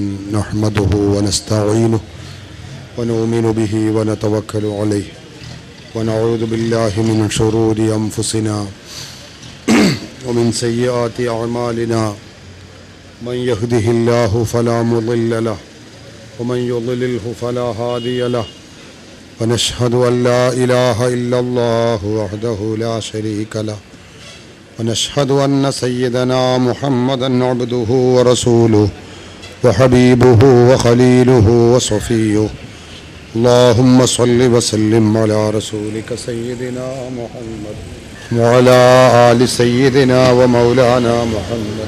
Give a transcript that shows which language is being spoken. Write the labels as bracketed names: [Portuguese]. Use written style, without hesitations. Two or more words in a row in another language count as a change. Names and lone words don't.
[Arabic] نحمده ونستعينه ونؤمن به ونتوكل عليه ونعوذ بالله من شرور أنفسنا ومن سيئات أعمالنا. من يهده الله فلا مضل له ومن يضلله فلا هادي له. ونشهد أن لا إله إلا الله وحده لا شريك له ونشهد أن سيدنا محمدا عبده ورسوله وحبيبه وخليله وصفيه. اللهم صل وسلم على رسولك سيدنا محمد وعلى آل سيدنا ومولانا محمد.